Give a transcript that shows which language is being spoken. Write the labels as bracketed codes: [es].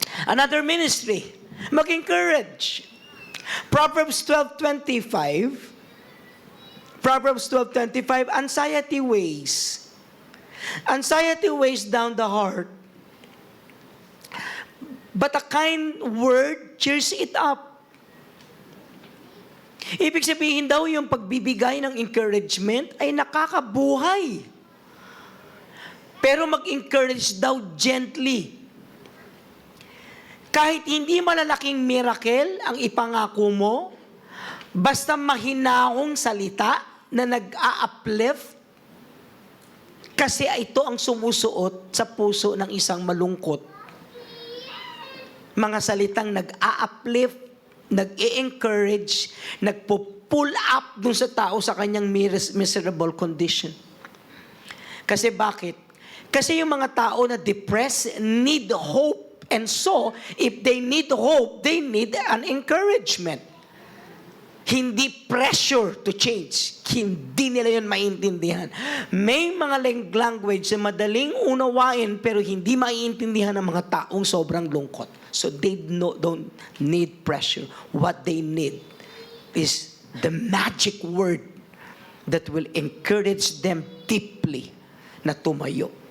[en] Another ministry, mag-encourage. Proverbs 12:25. Proverbs 12:25, anxiety weighs. Anxiety weighs down the heart. But a kind word cheers it up. [tl] Ibig sabihin daw yung pagbibigay ng encouragement ay nakakabuhay. Pero mag-encourage daw gently. Kahit hindi malalaking miracle ang ipangako mo, basta mahinahong salita na nag-a-uplift, kasi ito ang sumusuot sa puso ng isang malungkot. Mga salitang nag-a-uplift, nag-i-encourage, nagpo-pull up dun sa tao sa kanyang miserable condition. Kasi bakit? Kasi yung mga tao na depressed [en] need hope. And so, if they need hope, they need an encouragement. Hindi pressure to change. [tl] Hindi nila yun maintindihan. May mga language na madaling unawain pero hindi maiintindihan ng mga taong sobrang lungkot. [en] So they don't need pressure. What they need is the magic word that will encourage them deeply [tl] na tumayo.